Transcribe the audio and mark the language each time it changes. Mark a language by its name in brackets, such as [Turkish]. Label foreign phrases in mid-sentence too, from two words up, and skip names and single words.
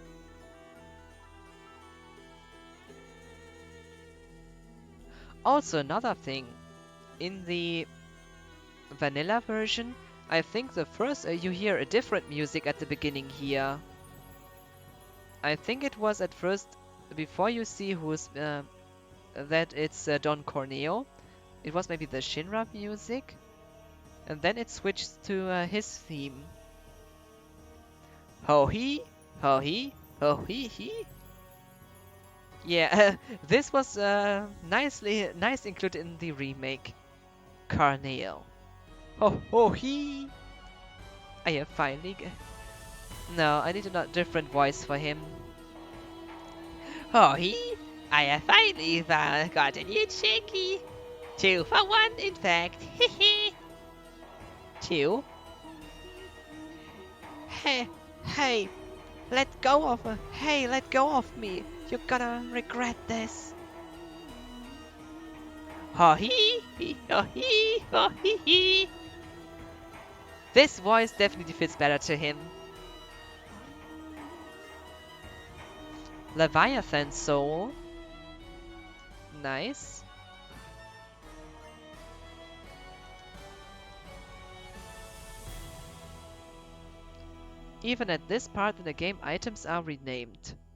[English] Also another thing, in the vanilla version, I think the first you hear a different music at the beginning here. I think it was at first, before you see who's that it's Don Corneo, it was maybe the Shinra music, and then it switched to his theme. Ho hee, ho hee, ho hee hee. Yeah, this was nice included in the remake. Corneo. Ho ho hee. I have finally. No, I need a different voice for him. Oh hee! I have finally got a new shaky. 2 for 1, in fact. Hehe. 2. Hey, hey, let go of her. Hey, let go of me. You're gonna regret this. Ho hee, ho hee, ho hee hee. This voice definitely fits better to him. Leviathan Soul. Nice. Even at this part in the game, items are renamed.